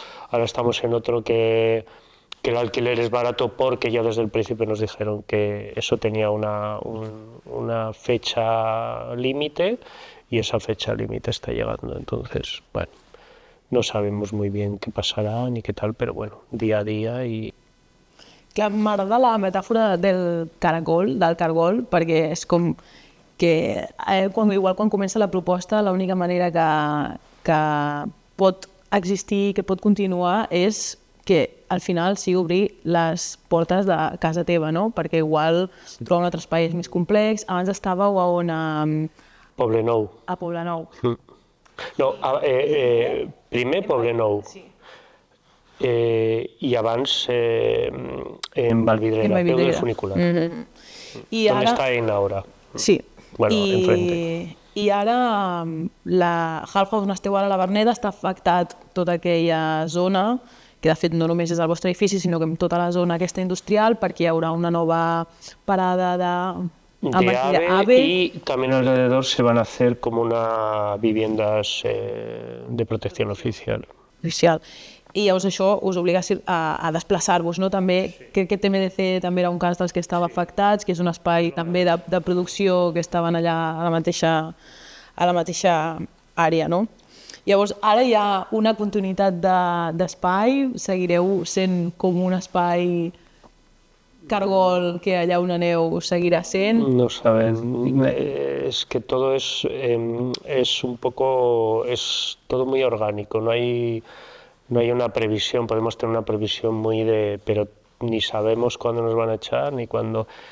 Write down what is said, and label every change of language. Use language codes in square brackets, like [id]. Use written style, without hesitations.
[es] Ahora estamos en otro que el alquiler es barato porque ya desde el principio nos dijeron que eso tenía una fecha límite, y esa fecha límite está llegando. Entonces, bueno, no sabemos muy bien qué pasará ni qué tal, pero bueno, día a día. [ca] Clar, m'agrada la metàfora del cargol, perquè és com que quan comença la proposta, l'única manera que pot existir, que pot continuar, és que al final sigui obrir les portes de casa teva, no? Perquè igual trobar un altre espai és més complex. Abans estàveu a on? Poblenou. A Poblenou. No, primer Poblenou. Sí. I abans en Vallvidrera, peu del funicular. [es] ¿Dónde está Eina ahora? Sí. Bueno, enfrente. [ca] I ara la Half House on esteu ara a la Verneda està afectat tota aquella zona, que de fet no només és el vostre edifici, sinó que tota la zona aquesta industrial, perquè hi haurà una nova parada [es] de AVE, y también alrededor se van a hacer como unas viviendas de protección oficial. [ca] I llavors això us obliga a desplaçar-vos, no? També, crec que TMDC també era un cas dels que estava afectats, que és un espai també de producció que estaven allà a la mateixa àrea, no? Llavors, ara hi ha una continuïtat d'espai, seguireu sent com un espai cargol que allà on aneu seguirà sent? [es] No saben, es que todo es un poco, es todo muy orgánico, no hay una previsión. Podemos tener una previsión pero ni sabemos cuándo nos van a echar ni cuándo.